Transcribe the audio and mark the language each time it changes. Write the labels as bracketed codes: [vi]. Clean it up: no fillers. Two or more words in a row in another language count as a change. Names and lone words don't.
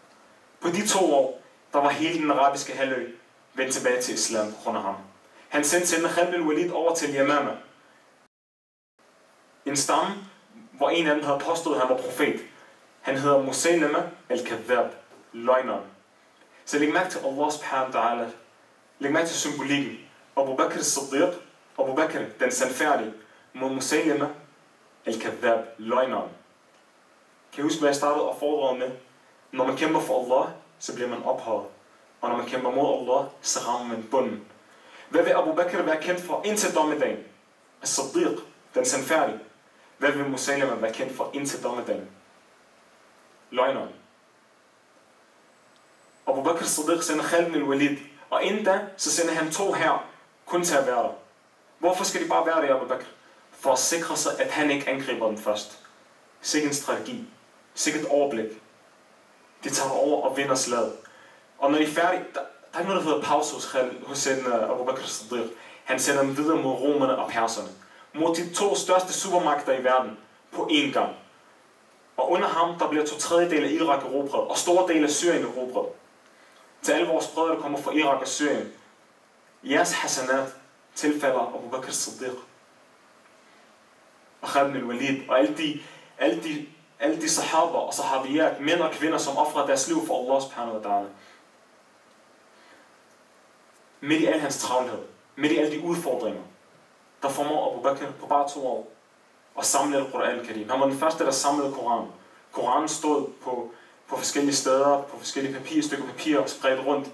[da] På de 2 år, der var hele den arabiske halvø vendt tilbage til islam på grund af ham. Han sendte Sayyidina Khalid bin Walid over til Yamama. En stamme, hvor en af dem havde påstået, at han var profet. Han hedder Musaylama al-Kadhab, løgneren. Så læg mærke til Allah [ar] سبحانه وتعالى. [da] Læg mærke til symbolikken. Abu Bakr as-Siddiq, Abu Bakr, den sandfærdige, mod Musaylama al-Kadhab, løgneren. Kan I huske, hvad jeg startede og foredraget med? Når man kæmper for Allah, så bliver man ophøjet. Og når man kæmper mod Allah, så rammer man bunden. Hvad vil Abu Bakr være kendt for indtil dommedagen? As-Siddiq, den sandfærdige. Hvad vil Musaylama være kendt for indtil dommedagen? Løgneren. Abu Bakr as-Siddiq sender Khalid bin Walid. Og inden da, så sender han 2 her kun til at være der. Hvorfor skal de bare være der, Abu Bakr? For at sikre sig, at han ikke angriber dem først. Sikke en strategi. Sikke et overblik. De tager over og vinder slaget. Og når de er færdige, der er ikke noget, der hedder pause hos Abu Bakr as-Siddiq. Han sender dem videre mod romerne og perserne. Mod de 2 største supermagter i verden på én gang. Og under ham, der bliver 2/3 af Irak erobret, og store dele af Syrien erobret. Til alle vores brødre, der kommer fra Irak og Syrien. Jeres hasanat tilfalder Abu Bakr as-Siddiq. Og Khalid bin Walid, og alle de sahaber og sahabiyat, mænd og kvinder, som offrer deres liv for Allah [ar] سبحانه وتعالى. [da] Midt i al hans travlhed, midt i alle de udfordringer, der formår Abu Bakr på bare 2 år at samle Al-Quran al-Karim. Han var den første, der samlede Koranen. Koranen stod på forskellige steder, på forskellige stykker papir spredt rundt.